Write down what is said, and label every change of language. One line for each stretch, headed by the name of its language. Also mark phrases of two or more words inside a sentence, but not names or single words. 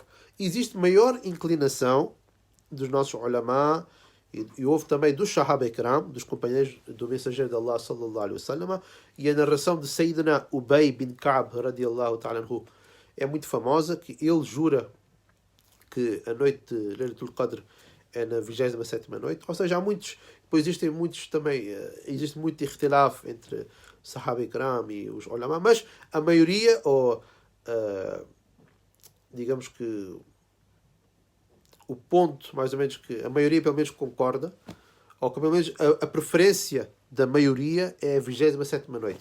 Portuguese: Existe maior inclinação dos nossos ulama, e houve também dos
Arabic: صحابة كرام,
Portuguese: dos companheiros do mensageiro de Allah
Arabic: صلى الله عليه وسلم,
Portuguese: e a narração de Sayyidina Ubay bin Ka'b
Arabic: رضي الله تعالى عنه
Portuguese: é muito famosa, que ele jura que a noite de Laylatul Qadr é na 27ª noite, ou seja, há muitos, depois existem muitos também, existe muito ikhtilaf entre
Arabic: صحابة كرام
Portuguese: e os ulama, mas a maioria, ou digamos que o ponto, mais ou menos, que a maioria pelo menos concorda, ou que pelo menos a preferência da maioria é a 27ª noite.